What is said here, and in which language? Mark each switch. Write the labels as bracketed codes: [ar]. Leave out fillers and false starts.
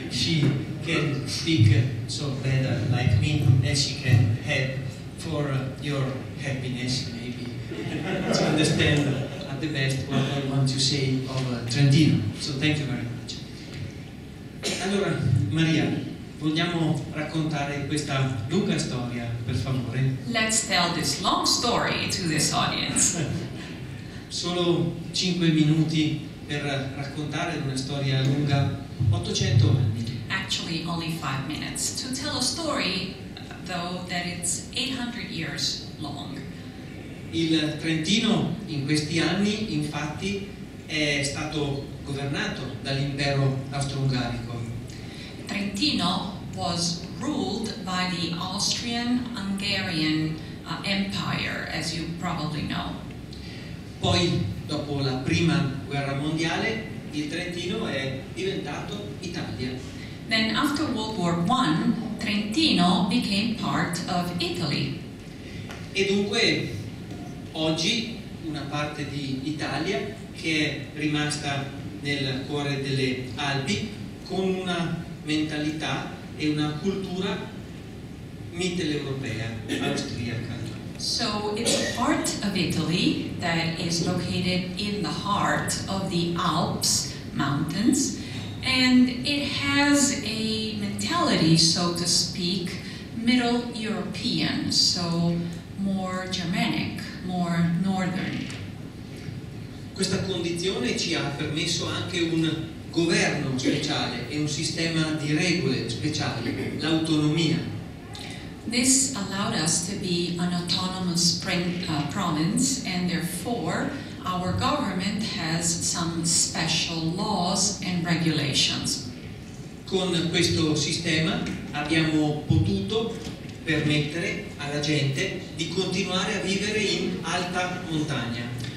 [en] She can speak so better like me, and she can help for your happiness, maybe, to understand at the best what I want to say of Trentino. So thank you very much. [it] Allora, Maria, vogliamo raccontare questa lunga storia, per favore? [en] Let's tell this long story to this audience. [it] Solo 5 minuti per raccontare una storia lunga 800 anni. [en] Actually, only 5 minutes to tell a story, though, that it's 800 years long. [it] Il Trentino in questi anni, infatti, è stato governato dall'impero austro-ungarico. [en] Trentino was ruled by the Austrian-Hungarian Empire, as you probably know. [it] Poi, dopo la prima guerra mondiale, il Trentino è diventato Italia. [en] Then, after World War I, Trentino became part of Italy. [it] E dunque, oggi, una parte di Italia che è rimasta nel cuore delle Alpi con una mentalità e una cultura mitteleuropea, austriaca. [en] So it's a part of Italy that is located in the heart of the Alps mountains, and it has a mentality, so to speak, Middle European, so more Germanic, more northern. [it] Questa condizione ci ha permesso anche un governo speciale e un sistema di regole speciali, l'autonomia. [en] This allowed us to be an autonomous province, and therefore our government has some special laws and regulations. [it] Con questo sistema abbiamo potuto permettere alla gente di continuare a vivere in alta montagna.